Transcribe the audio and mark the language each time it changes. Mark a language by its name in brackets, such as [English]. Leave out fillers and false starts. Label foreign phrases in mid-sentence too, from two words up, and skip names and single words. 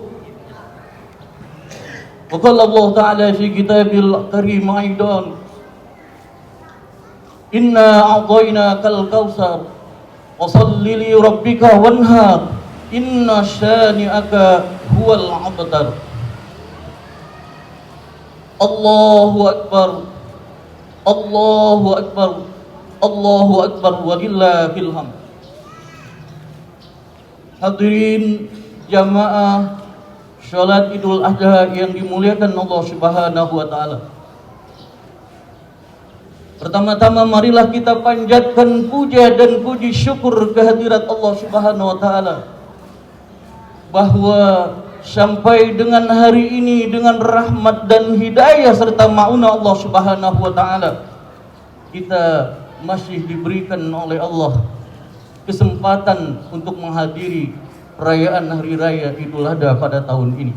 [Arabic] وقال الله تعالى في كتابه الكريم أيضا، إنا أعطيناك الكوثر وصل لربك وانحر، إن شانئك هو الأبتر. الله أكبر، الله أكبر، الله أكبر، ولله الحمد. [Indonesian] Hadirin jamaah salat Idul Adha yang dimuliakan Allah [Arabic] سبحانه وتعالى. [Indonesian] Pertama-tama marilah kita panjatkan puja dan puji syukur kehadirat Allah [Arabic] سبحانه وتعالى, [Indonesian] bahwa sampai dengan hari ini dengan rahmat dan hidayah serta maunah Allah [Arabic] سبحانه وتعالى, [Indonesian] kita masih diberikan oleh Allah kesempatan untuk menghadiri perayaan Hari Raya Idul Adha pada tahun ini.